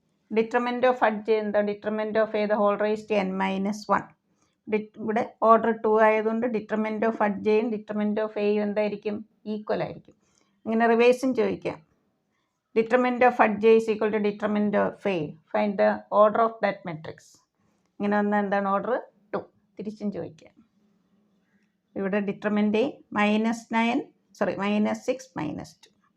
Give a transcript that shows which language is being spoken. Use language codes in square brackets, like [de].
[en] Determinant of Adj എന്താ? determinant of A the whole raised to n minus 1. [ml] ഇവിടെ order 2 ആയതുകൊണ്ട് determinant of അഡ്ജയും determinant of എയും എന്തായിരിക്കും? Equal ആയിരിക്കും. ഇങ്ങനെ റിവേഴ്സും ചോദിക്കാം. [en] Determinant of Adj is equal to determinant of A. Find the order of that matrix. [ml] ഇങ്ങനെ വന്നാൽ എന്താണ് ഓർഡർ? 2. തിരിച്ചും ചോദിക്കാം. ഇവിടെ ഡിറ്റർമിനൻ്റ് -9 -6 -2.